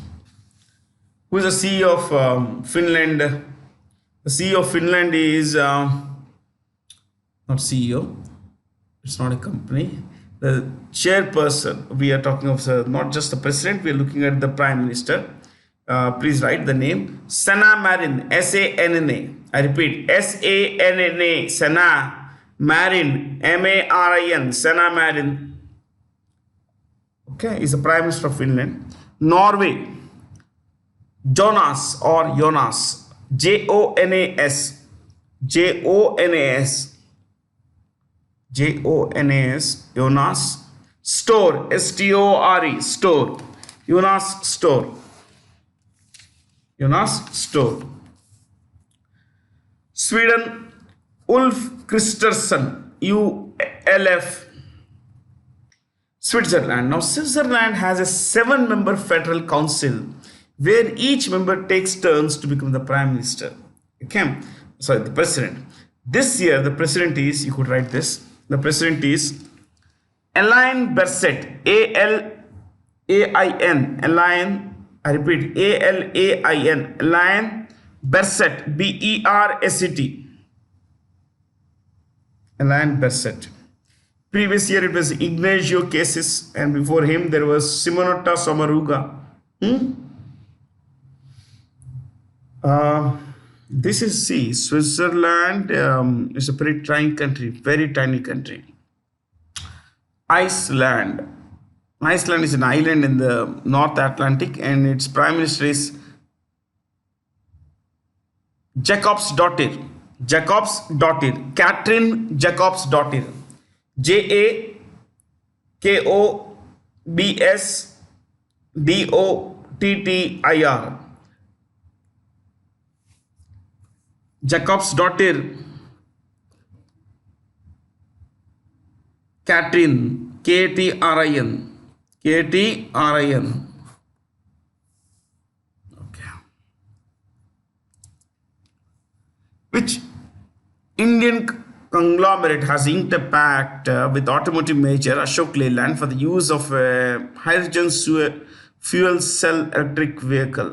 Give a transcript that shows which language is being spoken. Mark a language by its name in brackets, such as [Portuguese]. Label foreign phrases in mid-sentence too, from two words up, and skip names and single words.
[English] Who is the CEO of Finland? The CEO of Finland is not CEO. It's not a company. The chairperson. We are talking of not just the president. We are looking at the prime minister. Please write the name. Sanna Marin. SANNA. I repeat. SANNA. Sanna Marin. MARIN. Sanna Marin. Okay, is the Prime Minister of Finland. Norway. Jonas or Jonas. JONAS. JONAS. JONAS. Jonas. Store. STORE. Store. Jonas Store. Jonas Store. Sweden. Ulf Kristersson. ULF. Switzerland. Now, Switzerland has a 7-member federal council where each member takes turns to become the prime minister. Okay, sorry, the president. This year, the president is, you could write this, the president is Alain Berset. ALAIN. Alain, I repeat, ALAIN. Alain Berset. BERSET. Alain Berset. Previous year it was Ignacio Cassis, and before him there was Simonetta Sommaruga. This is Switzerland is a very tiny country, very tiny country. Iceland. Iceland is an island in the North Atlantic, and its prime minister is Jakobsdottir. Katrin Jakobsdottir. JAKOBSDOTTIR. Jakobsdottir. Katrin. KTRIN. KTRIN. Okay. Which Indian conglomerate has inked a pact with automotive major Ashok Leyland for the use of hydrogen fuel cell electric vehicle.